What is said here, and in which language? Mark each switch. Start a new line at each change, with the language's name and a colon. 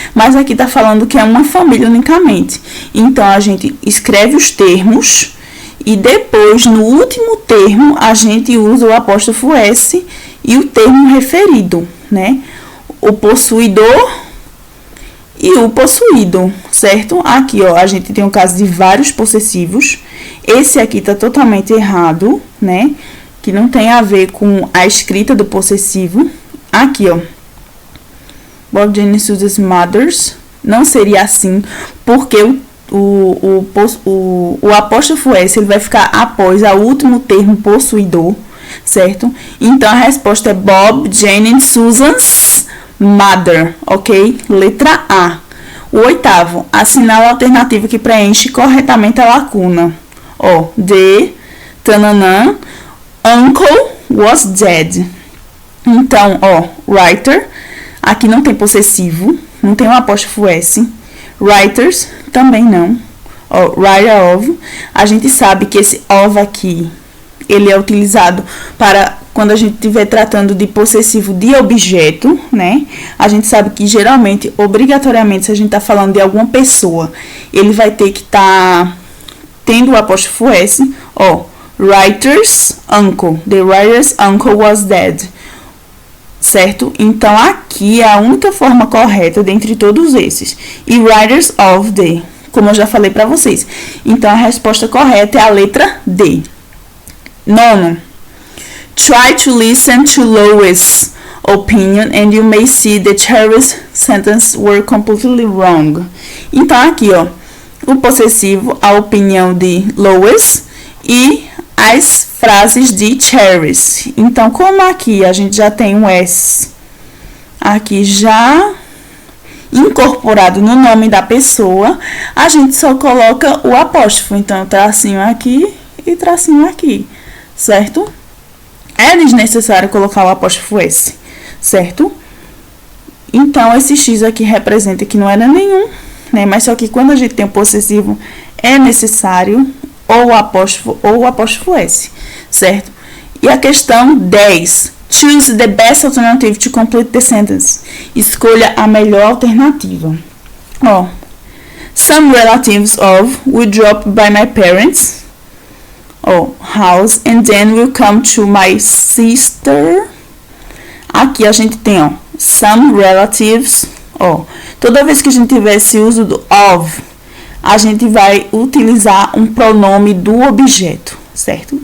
Portuguese: Mas aqui tá falando que é uma família unicamente. Então, a gente escreve os termos e depois, no último termo, a gente usa o apóstrofo S e o termo referido, né? O possuidor e o possuído, certo? Aqui, ó, a gente tem um caso de vários possessivos. Esse aqui tá totalmente errado, né? Que não tem a ver com a escrita do possessivo. Aqui, ó,
English: Bob, Jane and Susan's mothers.
Portuguese: Não seria assim, porque o apóstrofo S ele vai ficar após o último termo possuidor, certo? Então, a resposta é
English: Bob, Jane and Susan's mother,
Portuguese: ok? Letra A. O 8º, assinale a alternativa que preenche corretamente a lacuna.
English: Ó, the, tananã, uncle was dead.
Portuguese: Então, ó, writer, aqui não tem possessivo, não tem um apóstrofo S. Writers, também não. Ó, writer of, a gente sabe que esse of aqui, ele é utilizado para quando a gente estiver tratando de possessivo de objeto, né? A gente sabe que geralmente, obrigatoriamente, se a gente está falando de alguma pessoa, ele vai ter que estar tendo o apóstrofo S, ó,
English: writer's uncle. The writer's uncle was dead.
Portuguese: Certo? Então, aqui é a única forma correta dentre todos esses. E writers of the, como eu já falei para vocês. Então, a resposta correta é a letra D. 9.
English: Try to listen to Lois' opinion and you may see that Cherry's sentences were completely wrong.
Portuguese: Então, aqui, ó, o possessivo, a opinião de Lois e as frases de Cherry's. Então, como aqui a gente já tem um S aqui já incorporado no nome da pessoa, a gente só coloca o apóstrofo. Então, tracinho aqui e tracinho aqui, certo? É desnecessário colocar o apóstrofo S, certo? Então, esse X aqui representa que não era nenhum, né? Mas só que quando a gente tem o possessivo, é necessário ou o apóstrofo S, certo? E a questão 10.
English: Choose the best alternative to complete the sentence.
Portuguese: Escolha a melhor alternativa.
English: Ó, some relatives of will drop by my parents house and then will come to my sister.
Portuguese: Aqui a gente tem, ó,
English: some relatives,
Portuguese: ó. Toda vez que a gente tiver esse uso do of, a gente vai utilizar um pronome do objeto, certo?